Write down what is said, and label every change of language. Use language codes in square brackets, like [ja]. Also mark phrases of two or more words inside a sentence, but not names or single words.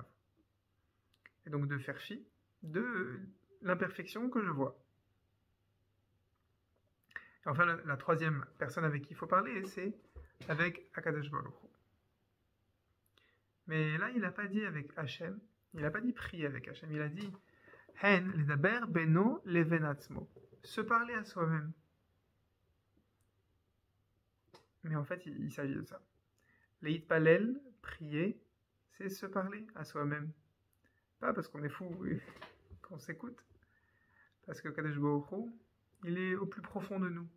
[fr] Et donc de faire fi de l'imperfection que je vois. Et enfin, la troisième personne avec qui il faut parler, c'est avec [he] הקדוש ברוך הוא. [fr] Mais là, il n'a pas dit avec Hachem, il n'a pas dit prier avec Hachem, il a dit [he] הן לדבר בינו לבין עצמו, [fr] se parler à soi-même. Mais en fait, il s'agit de ça. [he] להתפלל, [fr] prier, c'est se parler à soi-même. Pas parce qu'on est fou et qu'on s'écoute, parce que [he] קדוש ברוך הוא, [fr] il est au plus profond de nous.